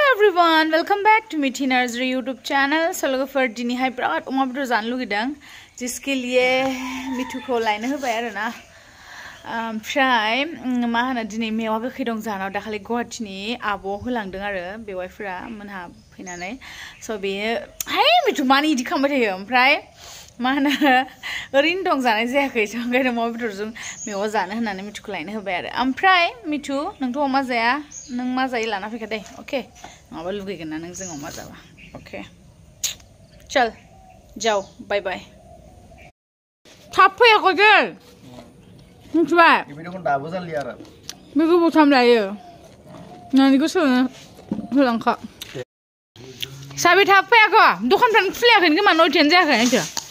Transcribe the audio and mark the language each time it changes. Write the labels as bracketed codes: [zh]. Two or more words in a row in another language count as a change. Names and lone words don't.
[en] everyone, welcome back to Mithi Narzary YouTube channel. [brx] So लोगोफोर दिनैहाय बिराद अमा बेदर जानो लुगैदों [hi] जिसके लिए [brx] मिथु को लायनो होबाय आरोना ओमफ्राय मा होनो दिनै मेवा गोखै दं जानाव दाखालि गुवाहाटीनि आब' होलांदों आरो बेवाइफोरा मोनहा फैनानै स' बेयो हाय मिथु मानो इदि खालामबाय थायो ओमफ्राय मा होनो ओरैनो दं जानाय जायाखै स' ओंखायनो अमा बेदरजों मेवा जानो होननानै मिथुखौ लायनो होबाय आरो ओमफ्राय मिथु नोंथ' अमा जाया नों मा जायो लाना फैखा दे अके नङाबा लुगैगोन ना नों जों अमा जाबा अके [hi] चल जाओ [en] bye bye [brx] थाब फैयाखै दे मिथिबाय बेखौ दाबो जालिया आरो बेखौ बथाम लायो नानिखौ सोनो होलांखा साबि थाब फैयाखै दखानफ्रानो खुलियाखै खोमा नयथायानो जायाखै नोंसोर